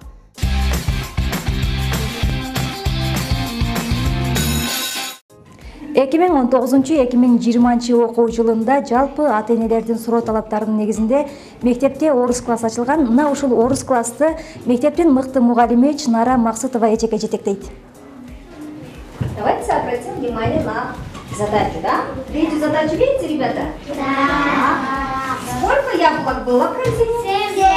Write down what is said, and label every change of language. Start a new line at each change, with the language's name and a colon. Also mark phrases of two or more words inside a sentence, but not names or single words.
Kyrgyz: 2019-2020 окуу жылында жалпы ата-энелердин суроо талаптарынын негизинде мектепте орус класс ачылган. Мына ушул орус классты мектептин мыкты мугалими Чынара Максутова эжеке жетектейт.
Russian: Давайте обратим внимание на задачу, да? Третью задачу видите, ребята? Да. Сколько яблок было в корзине?